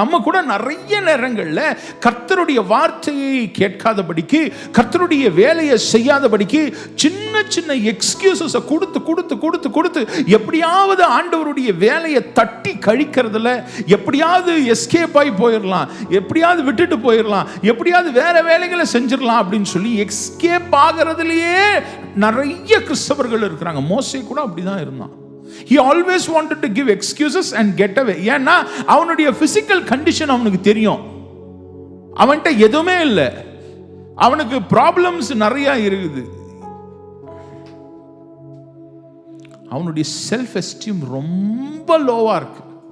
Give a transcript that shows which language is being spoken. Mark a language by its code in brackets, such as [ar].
[ta] நம்ம கூட நிறைய நேரங்கள்ல கர்த்தருடைய வார்த்தையை கேட்காதபடிக்கு, கர்த்தருடைய வேலையை செய்யாதபடிக்கு சின்ன சின்ன எக்ஸ்கியூசஸ் கொடுத்து கொடுத்து கொடுத்து கொடுத்து எப்படியாவது ஆண்டவருடைய வேலையை தட்டி கழிக்கிறதுல எப்படியாவது எஸ்கேப் ஆகி போயிடலாம், எப்படியாவது விட்டுட்டு போயிடலாம், எப்படியாவது வேற வேலைகளை செஞ்சிடலாம் அப்படின்னு சொல்லி எஸ்கேப் ஆகிறதுலயே நிறைய கிறிஸ்தவர்கள் இருக்கிறாங்க. மோசே கூட அப்படிதான் இருந்தான். [en] He always wanted to give excuses and get away. [ta] ஏன்னா அவனுடைய பிசிக்கல் கண்டிஷன் அவனுக்கு தெரியும். அவன்கிட்ட எதுவுமே இல்லை, அவனுக்கு ப்ராப்ளம்ஸ் நிறைய இருக்குது. அவனுடைய செல்ஃப் எஸ்டீம் ரொம்ப லோவா இருக்கு.